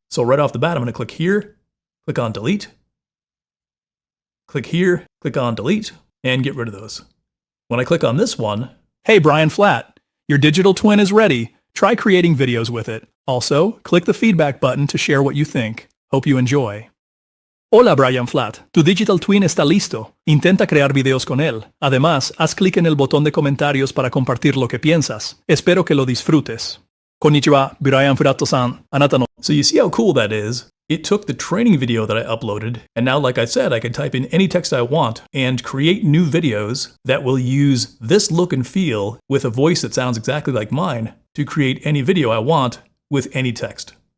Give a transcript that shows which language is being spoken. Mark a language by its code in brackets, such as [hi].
[en] So right off the bat, I'm going to click here, click on delete, click here, click on delete, and get rid of those. When I click on this one, hey Brian Flat, your digital twin is ready. Try creating videos with it. Also, click the feedback button to share what you think. Hope you enjoy. [es] Hola Brian Flat, tu digital twin está listo. Intenta crear videos con él. Además, haz clic en el botón de comentarios para compartir lo que piensas. Espero que lo disfrutes. [ja] Konnichiwa, Brian Flat-san. Anata no. [en] So you see how cool that is? It took the training video that I uploaded, and now, like I said, I can type in any text I want and create new videos that will use this look and feel with a voice that sounds exactly like mine to create any video I want with any text.